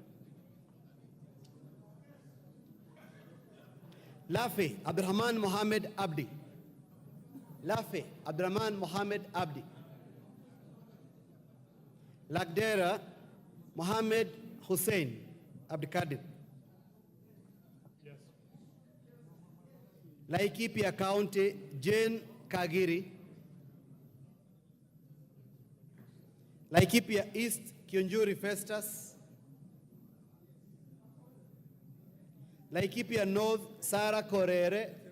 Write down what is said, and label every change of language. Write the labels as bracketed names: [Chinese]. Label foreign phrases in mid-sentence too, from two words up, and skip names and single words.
[English] Lafe, Abdurrahman Mohamed Abdi. Lafe, Abdurrahman Mohamed Abdi. Lagdera, Mohamed Hussein Abdikadir. Yes. Laikipia County, Jane Kagiri. Laikipia East, Kiunjuri Festus. Laikipia North, Sarah Korere.